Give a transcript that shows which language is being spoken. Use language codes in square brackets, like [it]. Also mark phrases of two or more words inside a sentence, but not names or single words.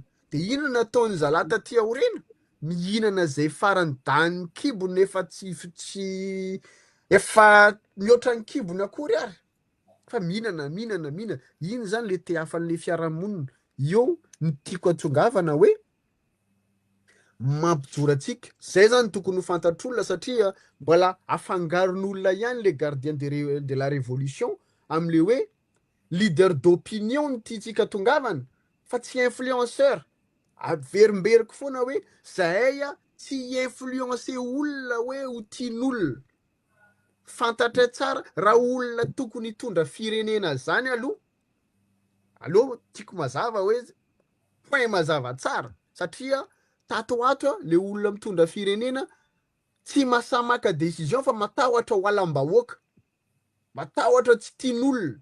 [mg] De inona ataony zalahy taty aoriana? Mihinana zay farany daniny kibony efa tsy efa mihoatra ny kibony akory ary, fa mihinana. Iny zany le te hafan'le fiarahamonina. Eo ny tiako atsongavana hoe mampijoro atsika. Zay zany tokony ho fantatr'olona satria mbola afangaron'olona ihany le [fr] gardien de la révolution [mg] am'le hoe [fr] leader d'opinion [mg] ny tiatsika tongavana, fa tsy influenceur. Averimberiko foana hoe zahay tsy influencer olona hoe ho tian'olona. Fantatra tsara raha olona tokony hitondra firenena zany aloha tiako mazava hoe point mazava tsara, satria tato ato le olona mitondra firenena tsy masamaka décision fa matahotra ho alam-bahoaka, matahotra tsy tian'olona.